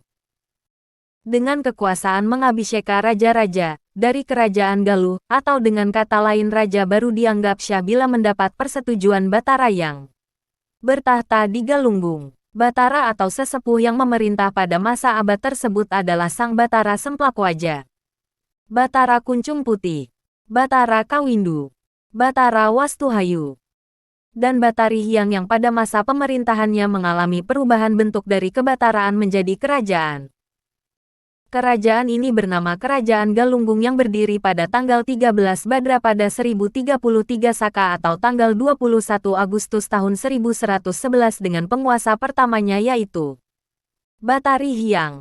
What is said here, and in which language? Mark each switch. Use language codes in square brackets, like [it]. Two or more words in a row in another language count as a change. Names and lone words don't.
[id] Dengan kekuasaan mengabiseka raja-raja dari kerajaan Galuh, atau dengan kata lain raja baru dianggap syah bila mendapat persetujuan Batara yang bertahta di Galunggung. Batara atau sesepuh yang memerintah pada masa abad tersebut adalah Sang Batara Semplakwaja, Batara Kuncung Putih, Batara Kawindu, Batara Wastuhayu, dan Batari Hyang yang pada masa pemerintahannya mengalami perubahan bentuk dari kebataraan menjadi kerajaan. Kerajaan ini bernama Kerajaan Galunggung yang berdiri pada tanggal 13 Badra pada 1033 Saka atau tanggal 21 Agustus tahun 1111 dengan penguasa pertamanya yaitu Batari Hyang.